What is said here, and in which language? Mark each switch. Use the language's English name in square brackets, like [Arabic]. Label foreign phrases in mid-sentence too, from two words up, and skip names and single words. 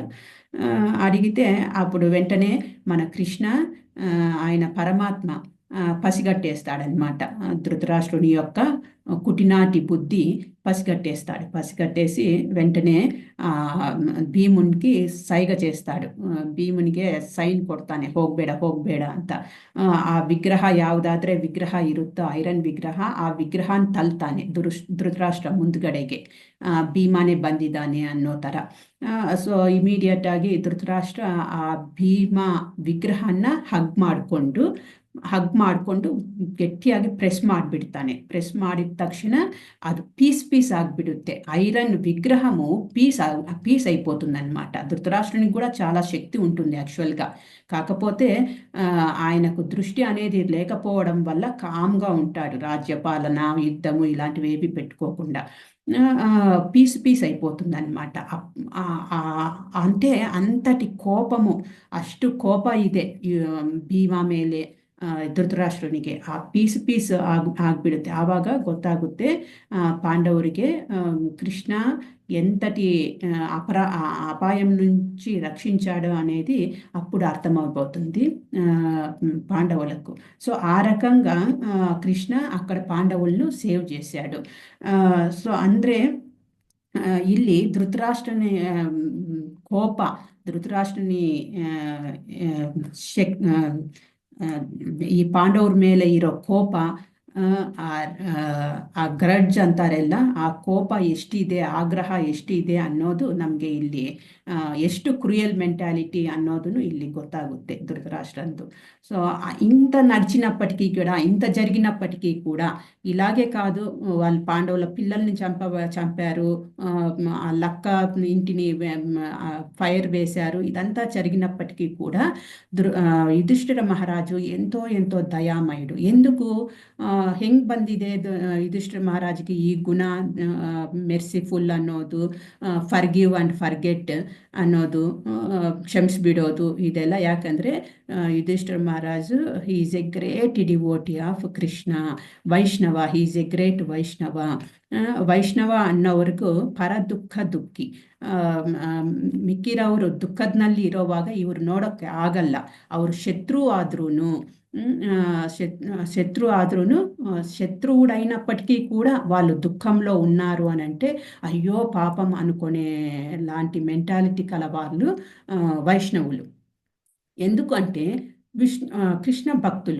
[Telugu] అడిగితే అప్పుడు వెంటనే మన కృష్ణ, ఆయన పరమాత్మ పసిగట్టేస్తాడనమాట. ధృతరాష్ట్రుని యొక్క కుటినాటి బుద్ధి పసిగట్టేస్తాడు. పసిగట్టేసి వెంటనే భీమునికి సైగ చేస్తాడు. [Kannada] ಭೀಮನಿಗೆ ಸೈನ್ ಕೊಡ್ತಾನೆ, ಹೋಗ್ಬೇಡ ಹೋಗ್ಬೇಡ ಅಂತ. ಆ ವಿಗ್ರಹ ಯಾವುದಾದ್ರೆ ವಿಗ್ರಹ ಇರುತ್ತೋ, ಐರನ್ ವಿಗ್ರಹ, ಆ ವಿಗ್ರಹನ ತಲ್ತಾನೆ ಧೃತರಾಷ್ಟ್ರ ಮುಂದ್ಗಡೆಗೆ, ಭೀಮಾನೇ ಬಂದಿದ್ದಾನೆ ಅನ್ನೋ ಥರ. [English] so immediate [Kannada] ಆಗಿ ಧೃತರಾಷ್ಟ್ರ ಆ ಭೀಮ ವಿಗ್ರಹನ ಹಗ್ ಮಾಡಿಕೊಂಡು ಗಟ್ಟಿಯಾಗಿ ಪ್ರೆಸ್ ಮಾಡಿಬಿಡ್ತಾನೆ. ಪ್ರೆಸ್ ಮಾಡಿದ ತಕ್ಷಣ ಅದು పీస్ ಆಗಿಬಿಡುತ್ತೆ. [Telugu] ఐరన్ విగ్రహము పీస్ అయిపోతుందన్నమాట. ధృతరాష్ట్రునికి కూడా చాలా శక్తి ఉంటుంది యాక్చువల్గా. కాకపోతే ఆయనకు దృష్టి అనేది లేకపోవడం వల్ల కామ్గా ఉంటాడు. రాజ్యపాలన, యుద్ధము ఇలాంటివి ఏవి పెట్టుకోకుండా పీస్ అయిపోతుంది అనమాట. అంటే అంతటి కోపము, [Kannada] ಅಷ್ಟು ಕೋಪ ಇದೆ ಭೀಮಾ ಮೇಲೆ ಧೃತರಾಷ್ಟ್ರನಿಗೆ. ಆ ಪೀಸ್ ಆಗ್ಬಿಡುತ್ತೆ. ಆವಾಗ ಗೊತ್ತಾಗುತ್ತೆ ಪಾಂಡವರಿಗೆ [Telugu] కృష్ణ ఎంతటి అపాయం నుంచి రక్షించాడు అనేది అప్పుడు అర్థమైపోతుంది పాండవులకు. సో ఆ రకంగా కృష్ణ అక్కడ పాండవులను సేవ్ చేశాడు. [Kannada] సో ಅಂದ್ರೆ ಇಲ್ಲಿ ಧೃತರಾಷ್ಟ್ರನಿ ಧೃತರಾಷ್ಟ್ರನಿ ಈ ಪಾಂಡವ್ರ ಮೇಲೆ ಇರೋ ಕೋಪ, ಆ ಗ್ರಡ್ಜ್ ಅಂತಾರೆಲ್ಲ, ಆ ಕೋಪ ಎಷ್ಟಿದೆ, ಆಗ್ರಹ ಎಷ್ಟಿದೆ ಅನ್ನೋದು ನಮಗೆ ಇಲ್ಲಿ ಎಷ್ಟು [English] cruel mentality [Kannada] ಅನ್ನೋದನ್ನು ಇಲ್ಲಿ ಗೊತ್ತಾಗುತ್ತೆ ధృతరాష్ట్రంతో. [Telugu] సో ఇంత నడిచినప్పటికీ కూడా, ఇంత జరిగినప్పటికీ కూడా, ఇలాగే కాదు, వాళ్ళు పాండవుల పిల్లల్ని చంపారు, ఆ లక్క ఇంటిని ఫైర్ వేశారు, ఇదంతా జరిగినప్పటికీ కూడా యుధిష్ఠిర మహారాజు ఎంతో దయామయుడు. ఎందుకు, [Kannada] ಹೆಂಗ್ ಬಂದಿದೆ ಯುಧಿಷ್ಠಿರ ಮಹಾರಾಜ್ಗೆ ಈ ಗುಣ, ಮೆರ್ಸಿಫುಲ್ ಅನ್ನೋದು, [English] forgive and forget [Kannada] ಅನ್ನೋದು, ಕ್ಷಮಿಸ್ಬಿಡೋದು, ಇದೆಲ್ಲ ಯಾಕಂದರೆ ಯುಧಿಷ್ಠಿರ ಮಹಾರಾಜು [English] he is a great devotee of Krishna, [Kannada] ವೈಷ್ಣವ, [English] he is a great [Kannada] ವೈಷ್ಣವ. ವೈಷ್ಣವ ಅನ್ನೋವರೆಗೂ ಪರ ದುಃಖಿ. ಮಿಕ್ಕಿರೋರು ದುಃಖದಲ್ಲಿ ಇರೋವಾಗ ಇವರು ನೋಡೋಕ್ಕೆ ಆಗಲ್ಲ. ಅವರು ಶತ್ರು [Telugu] ఆద్రూను శత్రువుడైనప్పటికీ కూడా వాళ్ళు దుఃఖంలో ఉన్నారు అని అంటే అయ్యో పాపం అనుకునే లాంటి మెంటాలిటీ కల వాళ్ళు వైష్ణవులు. ఎందుకంటే కృష్ణ భక్తులు.